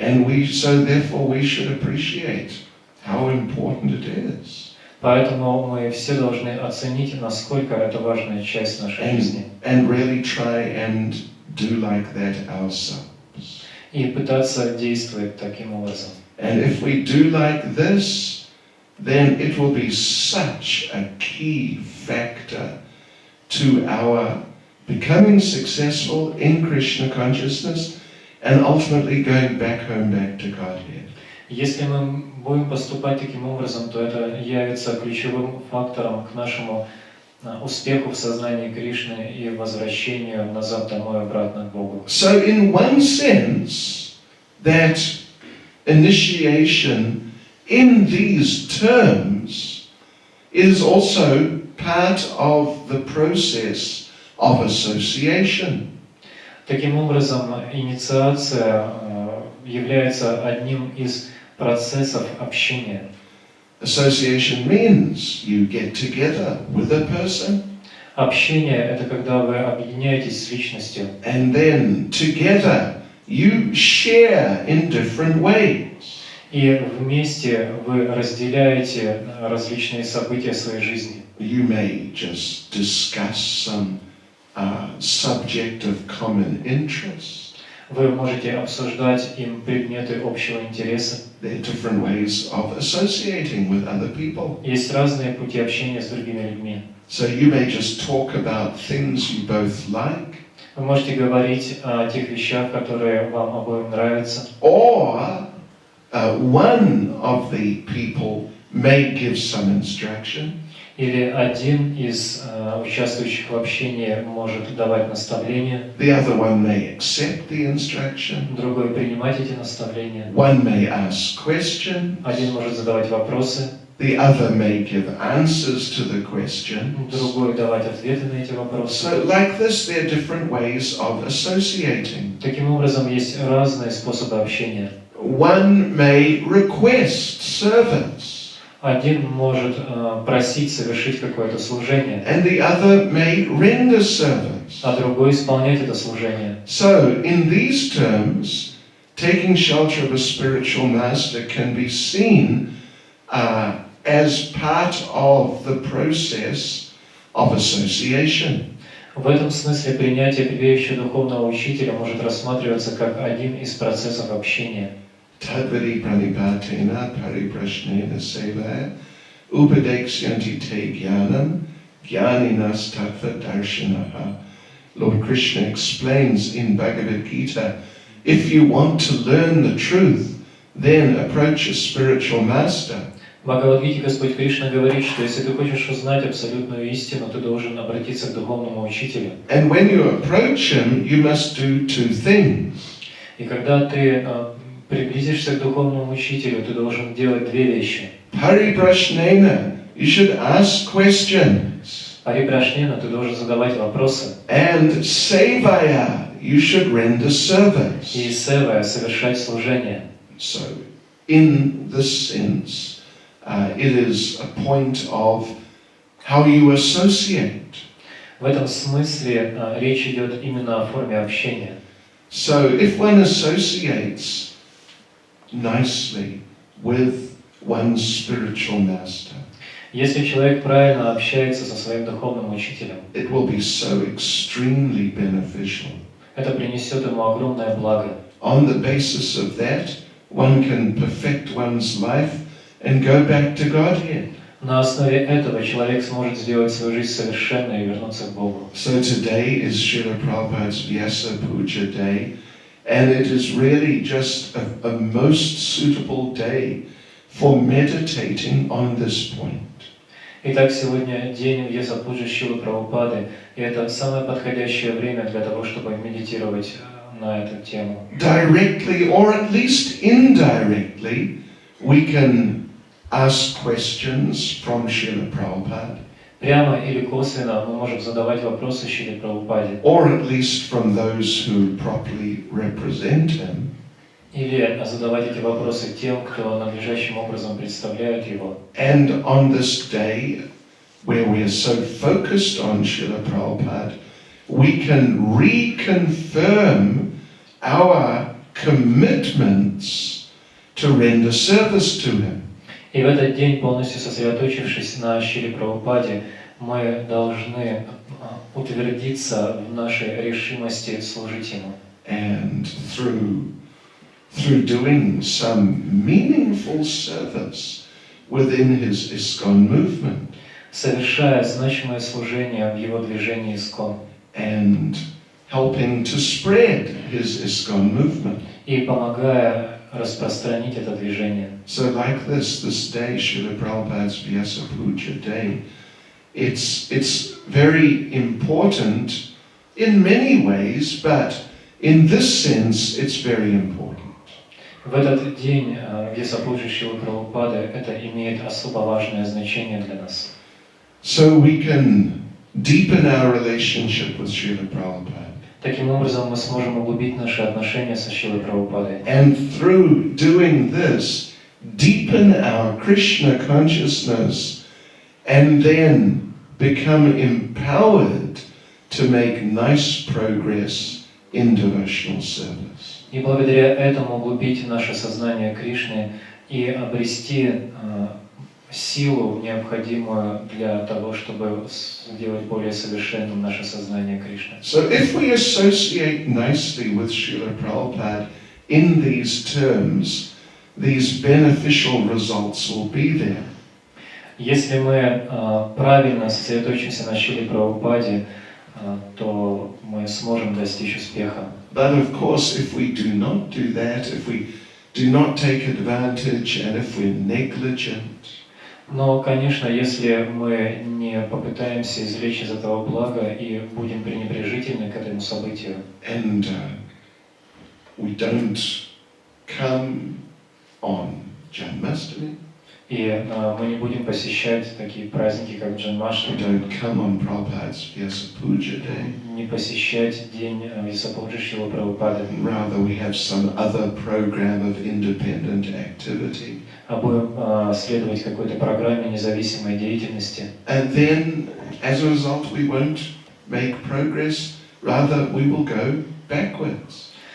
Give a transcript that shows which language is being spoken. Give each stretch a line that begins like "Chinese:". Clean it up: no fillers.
English: And therefore we should appreciate how important it is.
Russian: Поэтому мы все должны оценить, насколько это важная часть нашей жизни.
English: And really try and do like that ourselves.
Russian: И пытаться действовать таким образом.
English: And if we do like this, then it will be such a key factor to our becoming successful in Krishna consciousness and ultimately going back home, back to Godhead.
Russian: Если мы будем поступать таким образом, то это явится ключевым фактором к нашему успеху в сознании Кришны и возвращению назад домой, обратно к Богу.
English: So in one sense, that initiation in these terms is also part of the process of association.
Russian: Таким образом, инициация является одним из процессов общения.
English: Association means you get together with a person.
Russian: Общение – это когда вы объединяетесь с личностью.
English: And then together you share in different ways.
Russian: И вместе вы разделяете различные события своей жизни.
English: You may just discuss some subject of common interest.
Russian: Вы можете обсуждать им предметы общего интереса.
English: There are different ways of associating with other people.
Russian: Есть разные пути общения с другими людьми.
English: So you may just talk about things you both like.
Russian: Вы можете говорить о тех вещах, которые вам обоим нравятся.
English: Or one of the people may give some instruction,
Russian: Или один из участвующих в общении может давать наставления,
English: the other one may accept the instruction,
Russian: другой принимать эти наставления,
English: one may ask questions,
Russian: один может задавать вопросы,
English: the other may give answers to the question.
Russian: другой давать ответы на эти вопросы.
English: So like this, there are different ways of associating.
Russian: Таким образом, есть разные способы общения.
English: One may request service,
Russian: Один может просить совершить какое-то служение,
English: and the other may render service.
Russian: а другой исполнять это служение.
English: So, in these terms, taking shelter of a spiritual master can be seen as part of the process of association.
Russian: В этом смысле принятие прибежища духовного учителя может рассматриваться как один из процессов общения.
Sanskrit: Tadvadi pranipatena pariprashnena sevaya upadekshyanti te jnanam jnaninas tattva darshanaha.
English: Lord Krishna explains in Bhagavad Gita, if you want to learn the truth, then approach a spiritual master.
Russian: В Бхагавад-гите Господь Кришна говорит, что если ты хочешь узнать абсолютную истину, ты должен обратиться к духовному учителю.
English: And when you approach him, you must do two things.
Russian: И когда ты приблизишься к духовному учителю, ты должен делать две вещи.
English: Pariprashnena, you should ask questions.
Russian: Парипрашнена, ты должен задавать вопросы.
English: And sevaya, you should render service.
Russian: И севая, совершать служение.
English: So, in this sense, it is a point of how you associate.
Russian: В этом смысле речь идет именно о форме общения.
English: So, if one associates nicely with one's spiritual master,
Russian: Если человек правильно общается со своим духовным учителем,
English: it will be so extremely beneficial.
Russian: это принесет ему огромное благо.
English: On the basis of that, one can perfect one's life and go back to Godhead.
Russian: На основе этого человек сможет сделать свою жизнь совершенной и вернуться к Богу.
English: So today is Srila Prabhupada's Vyasa Puja Day, and it is really just a most suitable day for meditating on this point.
Russian: Итак, сегодня день Вьяса-пуджи Шрилы Прабхупады, и это самое подходящее время для того, чтобы медитировать на эту тему.
English: Directly or at least indirectly, we can ask questions from Srila Prabhupada,
Russian: Прямо или косвенно мы можем задавать вопросы Шриле Прабхупаде,
English: or at least from those who properly represent him.
Russian: или задавать эти вопросы тем, кто надлежащим образом представляет его.
English: And on this day, where we are so focused on Srila Prabhupada, we can reconfirm our commitments to render service to him.
Russian: И в этот день, полностью сосредоточившись на Шриле Прабхупаде, мы должны утвердиться в нашей решимости служить ему.
English: And through doing some meaningful service within his ISKCON movement,
Russian: Совершая значимое служение в его движении ИСККОН
English: and helping to spread his ISKCON movement.
Russian: и помогая распространить это движение.
English: So like this day, Srila Prabhupada's Vyasa Puja Day, it's very important in many ways, but in this sense, it's very important.
Russian: В этот день Вьяса-пуджи Шрилы Прабхупады это имеет особо важное значение для нас.
English: So we can deepen our relationship with Srila Prabhupada.
Russian: Таким образом, мы сможем углубить наши отношения со Шрилой Прабхупадой.
English: And through doing this, deepen our Krishna consciousness and then become empowered to make nice progress in devotional service.
Russian: И благодаря этому углубить наше сознание Кришны и обрести силу, необходимую для того, чтобы сделать более совершенным наше сознание Кришны.
English: So if we associate nicely with Srila Prabhupada in these terms, these beneficial results will be there.
Russian: Если мы правильно сосредоточимся на Шриле Прабхупаде, то мы сможем достичь успеха.
English: But of course, if we do not do that, if we do not take advantage, and if we're negligent,
Russian: Но, конечно, если мы не попытаемся извлечь из этого блага и будем пренебрежительны к этому событию,
English: and we don't come on Janmashtami,
Russian: и мы не будем посещать такие праздники, как
English: we
Russian: Джанмаштами,
English: don't come on Prabhupada's Vyasa Puja Day,
Russian: не посещать день Висапуджи Шрилы Прабхупады,
English: rather we have some other program of independent activity,
Russian: а будем следовать какой-то программе независимой деятельности,
English: and then as a result we won't make progress, rather we will go backwards.